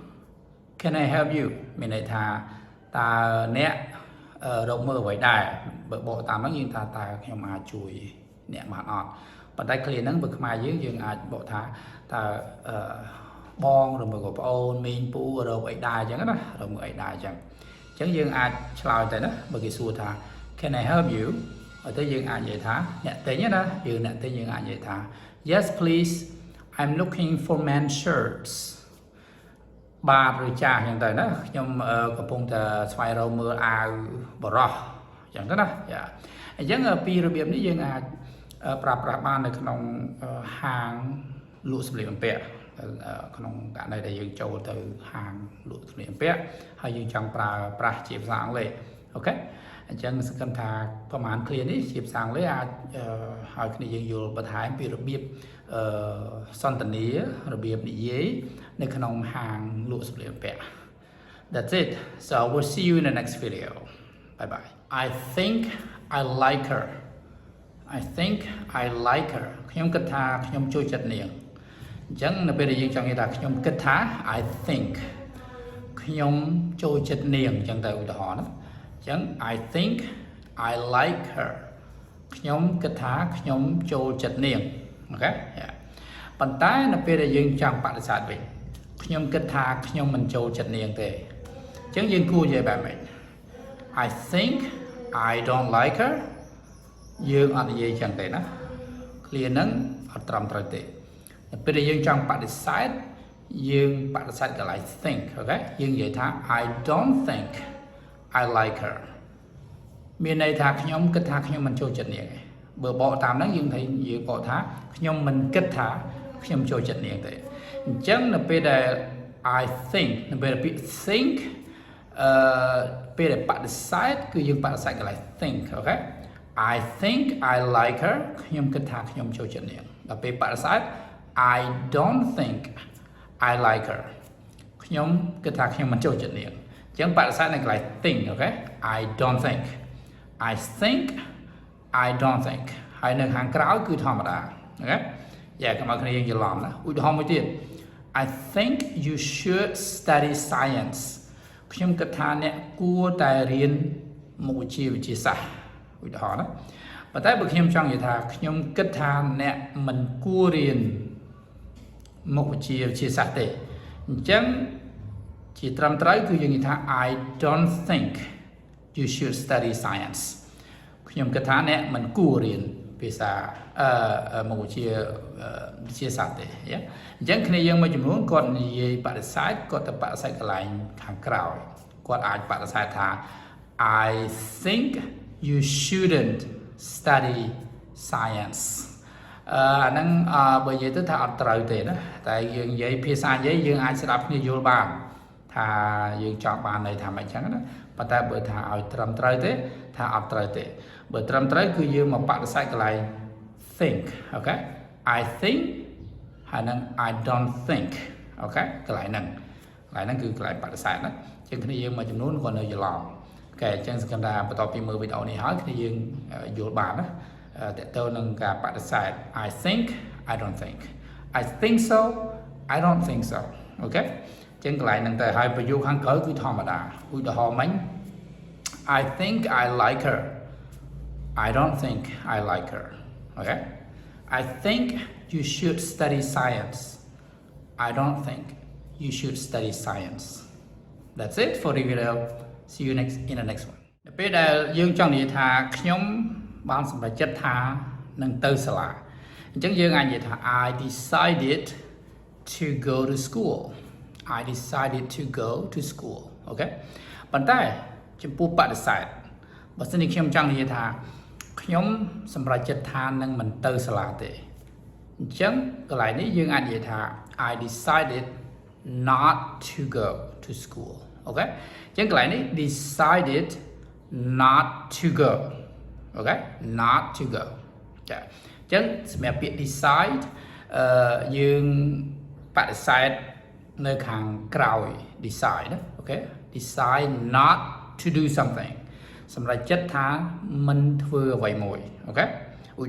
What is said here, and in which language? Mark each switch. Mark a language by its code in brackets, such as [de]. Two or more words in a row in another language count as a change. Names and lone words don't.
[en] Can I help you [km] មានន័យថាតើអ្នករកមើលអ្វីដែរបើបកតាមហ្នឹងយើងថាតើខ្ញុំអាចជួយអ្នកបានអត់ប៉ុន្តែ clear ហ្នឹងបើខ្មែរយើងអាចបកថាតើបងឬមកប្អូនមីងពូរកអីដែរអញ្ចឹងណារក មើលអីដែរអញ្ចឹងអញ្ចឹងយើងអាចឆ្លើយទៅណាបើគេសួរថា [en] Can I help you [km] ហើយទៅយើងអាចនិយាយថាអ្នកទិញណាយើងអ្នកទិញយើងអាចនិយាយថា [en] Yes please I'm looking for men's [km] shirts បាទឬចាស់អញ្ចឹងទៅណាខ្ញុំកំពុងតែស្វែងរកមើលអាវបរោះអញ្ចឹងទៅណាអញ្ចឹងពីរបៀបនេះយើង អាចប្រើប្រាស់បាននៅក្នុងហាងលក់សម្លៀកបំពាក់ក្នុងករណីដែលយើងចូលទៅហាងលក់សម្លៀកបំពាក់ហើយយើងចង់ប្រើប្រាស់ជាភាសាអង់គ្លេសអូខេអញ្ចឹងសង្ឃឹមថាប្រហែល clear នេះជាភាសាអង់គ្លេសអាចឲ្យគ្នាយើងយល់បន្ថែមពីរបៀបសន្ទនារបៀបនិយាយនៅក្នុងហាងលក់សម្លៀកបំពាក់ [en] That's it so we'll see you in the next video bye bye I think I like her I think I like her [km] ខ្ញុំគិតថាខ្ញុំចូលចិត្តនាងអញ្ចឹងនៅពេលដែលយើងចង់និយាយថាខ្ញុំគិតថា [en] I think [km] ខ្ញុំចូលចិត្តនាងអញ្ចឹងទៅឧទាហរណ៍ណាអញ្ចឹង [en] I think I like her [km] ខ្ញុំគិតថាខ្ញុំចូលចិត្តនាងអូខេប៉ុន្តែនៅពេលដែលយើងចង់បដិសេធវិញខ្ញុំគិតថាខ្ញុំមិនចូលចិត្តនាងទេអញ្ចឹងយើង គួរនិយាយបែបម៉េច [en] I think I don't like her [km] យើងអត់និយាយអញ្ចឹងទេណា clear ហ្នឹងអត់ត្រឹមត្រូវទេពេលដែលយើងចង់បដិសេធយើងបដិសេធកន្លែង think អូខេយើងនិយាយថា [en] I don't think I like her [km] មានន័យថាខ្ញុំគិតថាខ្ញុំមិនចូល ចិត្តនាងទេបើបកតាមហ្នឹងយើងបកថាខ្ញុំមិនគិតថាខ្ញុំចូលចិត្តនាងទេអញ្ចឹងនៅពេលដែល [en] I think [km] នៅពេលដែលពាក្យ think ពេលដែលបដិសេធគឺយើងបដិសេ ធកន្លែង think អូខេ [en] I think I like her [km] ខ្ញុំគិតថាខ្ញុំចូលចិត្តនាងដល់ពេលបដិសេធ [en] I don't think I like her [km] ខ្ញុំគិតថាខ្ញុំមិន ចូលចិត្តនាងអញ្ចឹងបដិសេធនៅកន្លែង think អូខេ [en] I don't think I think I don't think [km] ហើយនៅខាងក្រោយ គឺធម្មតាអូខេយ៉ាកុំឲ្យគ្នាយើងច្រឡំណាឧទាហរណ៍មួយទៀត [en] I think you should study science [km] ខ្ញុំគិតថាអ្នកគួរតែរៀនមុខវិជ្ជាវិទ្យាសាស្ត្រឧទាហរណ៍ណាប៉ុន្តែបើខ្ញុំចង់និយាយថាខ្ញុំគិតថាអ្នកមិនគួររៀនមុខវិជ្ជាវិទ្យាសាស្ត្រទេអញ្ចឹងជាត្រឹមត្រូវគឺយើងនិយាយថា [en] I don't think you should study science [km] ខ្ញុំគិតថាអ្នកមិនគួររៀន ភាសាមកជាសាស្ត្រទេអញ្ចឹងគ្នាយើងមួយចំនួនគាត់និយាយបដិសេធគាត់ទៅបដិសេធកន្លែងខាងក្រោយគាត់អាចបដិសេធថា [en] I think you shouldn't study science [km] អាហ្នឹងបើនិយាយទៅថា អត់ត្រូវទេណាតែយើងនិយាយភាសានិយាយយើងអាចស្ដាប់គ្នាយល់បានថាយើងចង់បានន័យថាម៉េចចឹងណាប៉ុន្តែបើថាឲ្យត្រឹមត្រូវ ទេថាអត់ត្រូវទេបើត្រឹមត្រូវគឺយើងមកបដិសេធកន្លែង think អូខេ [en] I think [km] ហើយនឹង [en] I don't think [km] អូខេកន្លែងហ្នឹងគឺកន្លែងបដិសេធណាជាងគ្នាយើងមួយចំនួនគាត់នៅច្រឡំអូខេអញ្ចឹងសង្ឃឹមថាបន្ទាប់ពីមើលវីដេអូនេះហើយគ្នាយើងយល់បានណាតើតើនឹងការបដិសេធ [en] I think I don't think I think so I don't think so [km] អូខេចឹងកន្លែងហ្នឹងទៅហើយប្រយោគខាងក្រោយគឺធម្មតាឧទាហរណ៍មិញ [en] I think I like her I don't think I like her okay I think you should study science I don't think you should study science that's it for the video see you in the next one [km] ពេលដែលយើងចង់និយាយថាខ្ញុំបានសម្រេចចិត្តថានឹងទៅសាលាអញ្ចឹងយើងអាចនិយាយថា [en] I decided to go to school I decided to go to school [km] អូខេប៉ុន្តែចំពោះបដិសេធបើសិនជាខ្ញុំចង់និយាយថាខ្ញុំសម្រេចចិត្តថានឹងមិនទៅសាលាទេអញ្ចឹងកន្លែងនេះយើងអាចនិយាយថា [en] I decided not to go to school [km] អូខេអញ្ចឹងកន្លែងនេះ [en] decided not to go [km] អូខេ [en] not to go [km] ចាអញ្ចឹងសម្រាប់ពាក្យ decide យើងបដិសេធនៅខាងក្រោយ decide ណាអូខេ [en] decide not to do something [km] សម្រាប់ចិត្តថាមិនធ្វើអ្វីមួយអូខេឧ